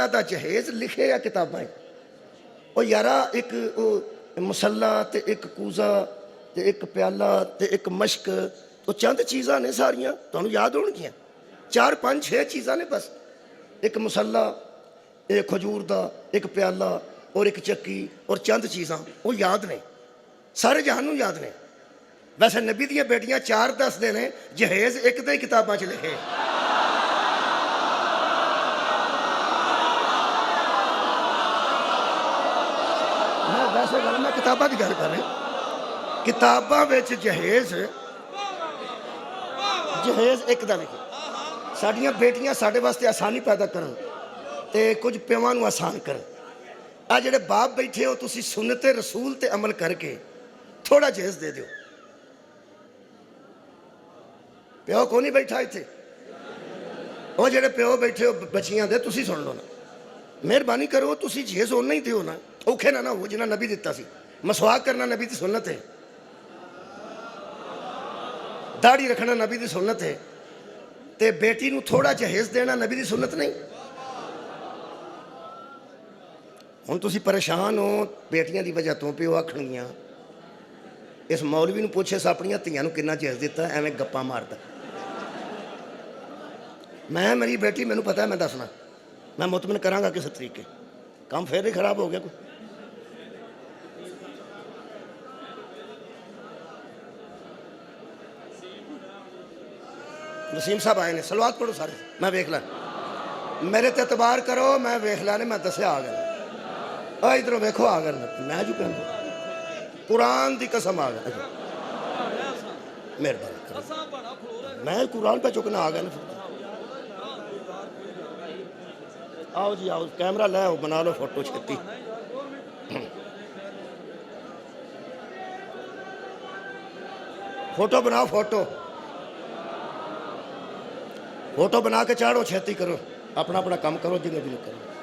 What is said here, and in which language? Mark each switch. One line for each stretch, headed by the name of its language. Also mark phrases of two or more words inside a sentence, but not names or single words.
Punjabi: دا جہیز لکھے یا کتابیں، او یارا ایک مسلح تے ایک کوزہ تے ایک پیالہ تے ایک مشک، تو چند چیزاں نے ساریاں تو انہوں یاد ہون گیا، 4 5 6 چیزاں نے بس، ایک مسلح، ایک کھجور دا، ایک پیالہ اور ایک چکی اور چند چیزاں وہ یاد نے، سارے جہانوں یاد نے۔ ویسے نبی دیاں بیٹیاں 4 دس دے نے، جہیز ایک دے کتاباں چ لکھے۔ میں ویسے گل میں کتاباں دی گل کر رہا، کتاباں وچ جہیز ایک دا لکھے۔ ساڑیاں بیٹیاں ساڑے واسطے آسانی پیدا کرن تے کچھ پیواں نوں آسان کرن۔ آ جڑے باپ بیٹھے ہو تسی سنت رسول تے عمل کر کے تھوڑا جہیز دے دیو۔ پیو کو نہیں بیٹھا ایتھے، وہ جڑے پیو بیٹھے ہو بچیاں دے تسی سن لو نا، مہربانی کرو تسی جہیز ہونا ہی دیو نا، اوکھے نہ ہو جنہ نبی دیتا سی، مسواک کرنا نبی دی سنت ہے، داڑھی رکھنا نبی دی سنت ہے، تے بیٹی نو تھوڑا جہیز دینا نبی دی سنت نہیں۔ ہن تسی پریشان ہو بیٹیاں دی وجہ تو، پیو آکھنگیاں اس مولوی نو پوچھے سا اپنیاں تیاں نو کنا جہیز دیتا ہے، ایویں گپاں ماردا۔ میں میری بیٹی مینوں پتہ ہے میں دسنا، میں مطمئن کراں گا کس طریقے، کام پھر ہی خراب ہو گیا کوئی۔ وسیم صاحب آئے نے، صلوات پڑھو سارے، میں ویکھ لاں، میرے تے اعتبار کرو، میں ویکھ لانے، میں دسیا آ گیا، ادھروں ویکھو آ گیا، میں جو کہنا قرآن دی قسم آ گیا، مہربانی کرو، میں قرآن پہ چکنا آ گیا نا۔ آؤ جی آؤ، کیمرہ لے آؤ، بنا لو فوٹو چھتی۔ فوٹو بناؤ، فوٹو بنا کے چاڑو، چھتی کرو، اپنا اپنا کام کرو، جنہیں بھی کرو۔